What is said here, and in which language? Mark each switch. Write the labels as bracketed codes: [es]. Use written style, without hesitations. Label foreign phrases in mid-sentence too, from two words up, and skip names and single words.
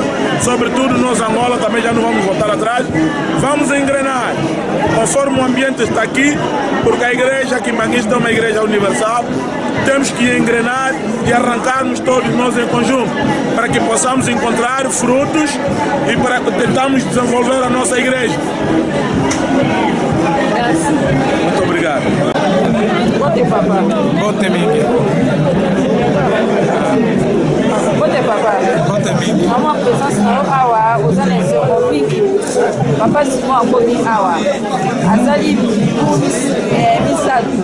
[pt] Sobretudo nós, Angola, também já não vamos voltar atrás. Vamos engrenar, conforme o ambiente está aqui, porque a igreja quimbanguista é uma igreja universal. Temos que engrenar e arrancarmos todos nós em conjunto, para que possamos encontrar frutos e para que tentarmos desenvolver a nossa igreja. Muito obrigado. [ln] Bote papa. Bote Miki. Bote papa. Bote Miki. Maman présence na awa [fr] aux années zéro [ln] Miki. Papa Simon akomi awa. Azali misatu. Akoma awa.